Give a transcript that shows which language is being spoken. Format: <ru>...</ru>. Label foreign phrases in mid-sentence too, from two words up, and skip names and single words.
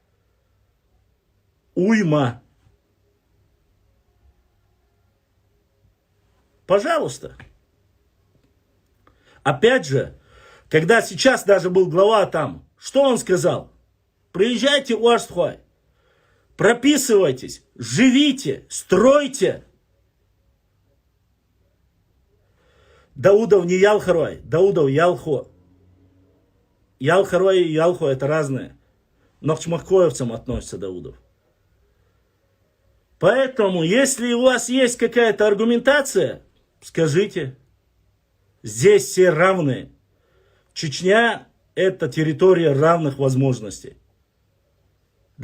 <ru>Уйма. Пожалуйста. Опять же, когда сейчас даже был глава там, что он сказал? Приезжайте в Уарстхвай, прописывайтесь, живите, стройте. Даудов не Ялхарой, Даудов Ялхо. Ялхарой и Ялхо это разные. Но к чмахкоевцам относится Даудов. Поэтому, если у вас есть какая-то аргументация, скажите. Здесь все равны. Чечня это территория равных возможностей.</ru>